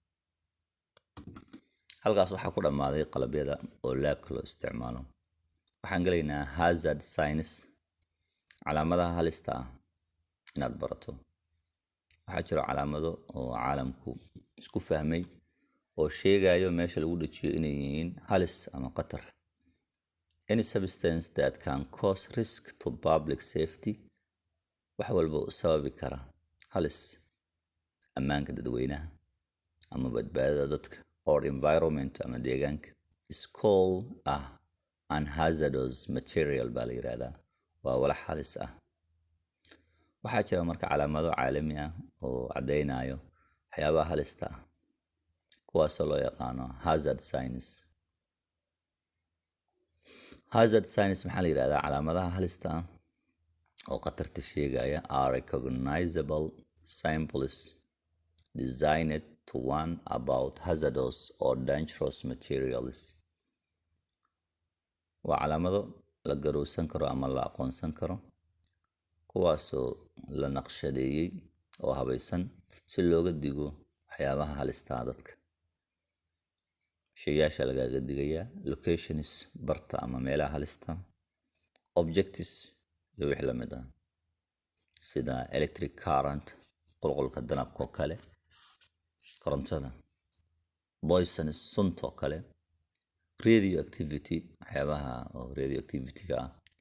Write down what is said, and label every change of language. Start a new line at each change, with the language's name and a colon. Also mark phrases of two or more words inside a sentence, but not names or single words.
Somali: halkaas waxaa ku dhamaaday qalabyada oo laabka loo isticmaalo. waxaan galaynaa
English: hazard signs,
Somali: calaamadaha halista ah inaad barato. waxaa jira calaamado oo caalamku isku fahmay oo sheegayo meesha lagu dhajiyo inay yihiin halis ama khatar.
English: Any substance that can cause risk to public safety,
Somali: wax walba u sababi kara halis ammaanka dadweynaha ama badbaadada dadka
English: or environment
Somali: ama deegaanka
English: is called an hazardous material
Somali: baa la yiraahdaa, waa walax halis ah. waxaa jira marka calaamado caalami ah oo cadeynayo waxyaabaha halista ah, kuwaasoo loo yaqaano
English: hazard signs. hazard signs
Somali: maxaa la yiraahdaa? calaamadaha halista ah oo khatarta sheegaya
English: are recognizable symbols designed to warn about hazardous or dangerous materials.
Somali: waa calaamado la garowsan karo ama la aqoonsan karo, kuwaasoo la naqshadeeyey oo habaysan si looga digo waxyaabaha halista dadka. shaygaasha lagaga digayaa locations, barta ama meelaha halista, objectives iyo wixii la mid ah sida
English: electric current,
Somali: qulqulka danabka kale, korontada, poisonous, sunta kale, radioactivity, waxyaabaha oo radioactivity-ga ah.